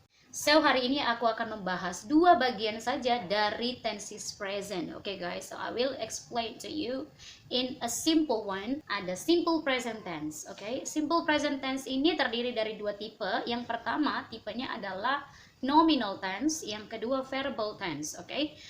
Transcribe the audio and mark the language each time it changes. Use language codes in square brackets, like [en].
[id] So, hari ini aku akan membahas 2 bagian saja dari tenses present, oke guys. [en] So, I will explain to you in a simple one. [id] Ada simple present tense, oke. Simple present tense ini terdiri dari 2 tipe. Yang pertama, tipenya adalah nominal tense, yang kedua verbal tense, okay?